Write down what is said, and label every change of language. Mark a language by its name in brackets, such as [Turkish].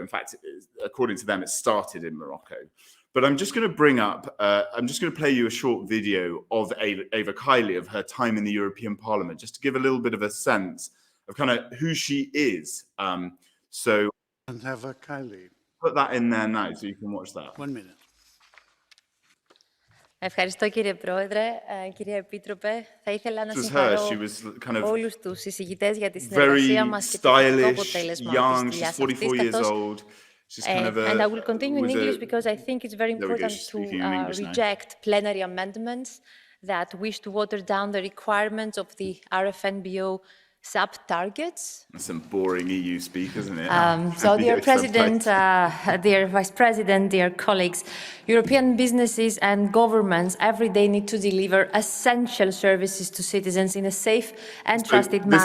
[English] In fact, according to them, it started in Morocco. But I'm just going to play you a short video of Eva Kaili, of her time in the European Parliament, just to give a little bit of a sense of kind of who she is. So Eva Kaili. Put that in there now so you can watch that. 1 minute. [Greek] Ευχαριστώ κύριε Πρόεδρε, κυρία Επίτροπε. Θα ήθελα να συγχαρώ όλους τους συζητητές για τη συνεργασία μας και το θετικό αποτέλεσμα της διάσκεψης αυτής. [English] And I will continue in English because I think it's very important to reject plenary amendments that wish to water down the requirements of the RFNBO sub-targets. That's some boring EU speak, isn't it? So, dear President, dear Vice President, dear colleagues, European businesses and governments every day need to deliver essential services to citizens in a safe and trusted manner.